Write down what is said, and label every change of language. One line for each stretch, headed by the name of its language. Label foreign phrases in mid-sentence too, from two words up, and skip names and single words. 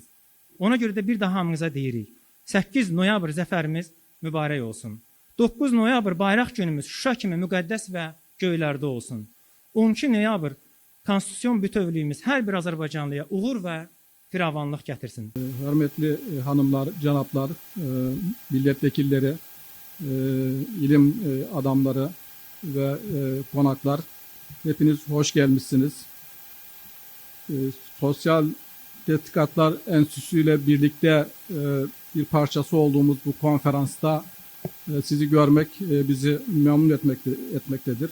Azerbaijani: Ona görə də bir daha hamımıza deyirik. 8 noyabr zəfərimiz mübarək olsun. 9 noyabr bayraq günümüz Şuşa kimi müqəddəs və göylərdə olsun. 12 noyabr konstitusyon bütövlüyümüz hər bir Azərbaycanlıya uğur və firavanlıq gətirsin. Hörmətli hanımlar, cənablar,
Turkish: milletvekilleri, ilim adamları ve konaklar, Hepiniz hoş gelmişsiniz. Sosyal Tetkikatlar Enstitüsü ile birlikte bir parçası olduğumuz bu konferansta sizi görmek bizi memnun etmektedir.